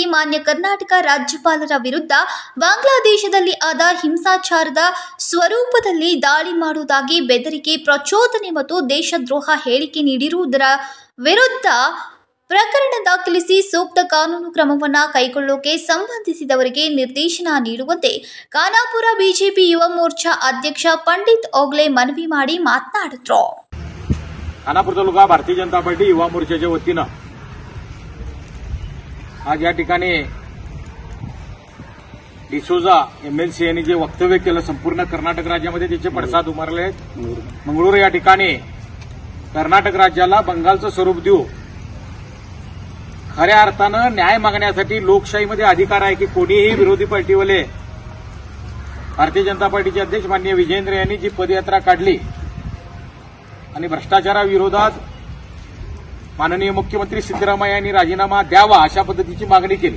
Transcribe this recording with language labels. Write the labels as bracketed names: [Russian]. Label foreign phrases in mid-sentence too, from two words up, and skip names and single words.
[Kannada] ಮಾನ್ಯ ಕರ್ನಾಟಕ ರಾಜ್ಯಪಾಲರ ವಿರುದ್ಧ ಬಾಂಗ್ಲಾದೇಶದಲ್ಲಿ ಆದ ಹಿಂಸಾಚಾರದ ಸ್ವರೂಪದಲ್ಲಿ ದಾಳಿ ಮಾಡುವುದಾಗಿ ಬೆದರಿಕೆ, ಪ್ರಚೋದನೆ ಮತ್ತು ದೇಶದ್ರೋಹ ಹೇಳಿಕೆ ನೀಡಿರುವುದರ ವಿರುದ್ಧ ಪ್ರಕರಣ ದಾಖಲಿಸಿ ಸೂಕ್ತ ಕಾನೂನು ಕ್ರಮವನ್ನು ಕೈಗೊಳ್ಳೋಕೆ ಸಂಬಂಧಿಸಿದವರಿಗೆ ನಿರ್ದೇಶನ ನೀಡುವಂತೆ ಖಾನಾಪುರ ಬಿಜೆಪಿ ಯುವ ಮೋರ್ಚಾ ಅಧ್ಯಕ್ಷ ಪಂಡಿತ ಓಗಲೆ ಮನವಿ ಮಾಡಿ ಮಾತನಾಡಿದರು. [Marathi] खानापूर तालुका भारतीय जनता पार्टी युवा मोर्चाच्या वतीनं आज या ठिकाणी डिसोजा एमएलसी यांनी जे वक्तव्य केलं संपूर्ण कर्नाटक राज्यामध्ये त्याचे पडसाद उमरले. मंगळूर या ठिकाणी कर्नाटक राज्याला बंगालचं स्वरूप देऊ खऱ्या अर्थानं न्याय मागण्यासाठी लोकशाहीमध्ये अधिकार आहे की कोणीही विरोधी पार्टीवाले भारतीय जनता पार्टीचे अध्यक्ष माननीय विजयेंद्र यांनी जी पदयात्रा काढली आणि भ्रष्टाचाराविरोधात माननीय मुख्यमंत्री सिद्धरामय्या यांनी राजीनामा द्यावा अशा पद्धतीची मागणी केली.